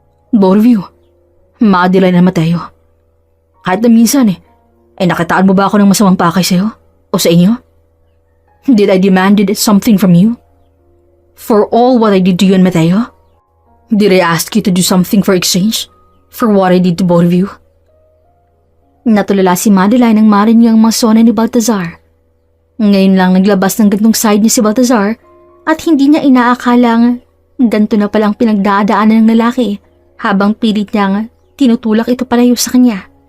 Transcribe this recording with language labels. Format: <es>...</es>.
<en>Both of you,</en> <tl>Madeline at Mateo. Kahit na minsan ay nakataan mo ba ako ng masamang pakay sa'yo? O sa inyo?</tl> <en>Did I demanded something from you? For all what I did to you and Mateo? Did I ask you to do something for exchange? For what I did to both of you?</en> <tl>Natulala si Madeline nang marinig ang mga sona ni Baltazar. Ngayon lang naglabas ng gantong side niya si Baltazar at hindi niya inaakalang ganto na palang pinagdadaanan ng lalaki habang pilit niyang tinutulak ito palayo sa kanya.</tl>